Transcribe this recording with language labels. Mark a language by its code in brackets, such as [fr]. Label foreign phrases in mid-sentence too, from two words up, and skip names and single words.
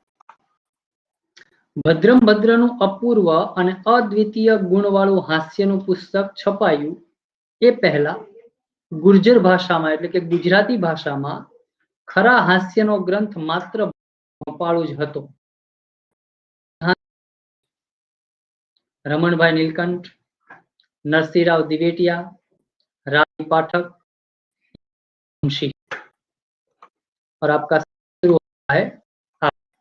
[gu] ભદ્રમ ભદ્રનું અપૂર્વ અને અદ્વિતીય ગુણવાળું હાસ્યનું પુસ્તક છપાયું એ પહેલા ગુર્જર ભાષામાં એટલે કે ગુજરાતી ભાષામાં ખરા હાસ્યનો ગ્રંથ માત્ર ભોપાળું જ હતો। [hi] रमणभाई नीलकंठ, नरसिंहराव दिवेटिया, रानी पाठक, मुंशी। और आपका शुरू होता है आप।